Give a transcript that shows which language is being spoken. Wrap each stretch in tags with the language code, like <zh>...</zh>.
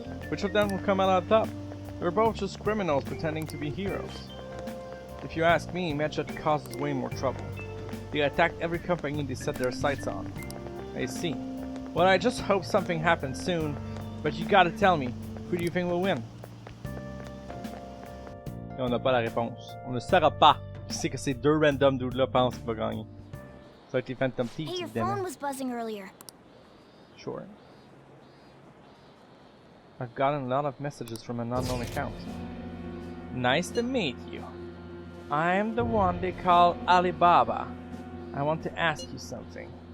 <en>Which of them will come out on top? They're both just criminals pretending to be heroes. If you ask me, Medjed causes way more trouble. They attack every company they set their sights on. I see. Well, I just hope something happens soon, but you gotta tell me, who do you think will win?</en> <fr>Et on n'a pas la réponse. On ne saura pas qui c'est que ces deux</fr> <en>random dudes-</en> <fr>là pensent qu'il va gagner. Ça va être les Phantom Thieves,</fr> <en>Hey, your</en> <fr>évidemment.</fr> <en>phone was buzzing earlier. Sure. I've gotten a lot of messages from an unknown account. Nice to meet you. I'm the one they call Alibaba. I want to ask you something.</en>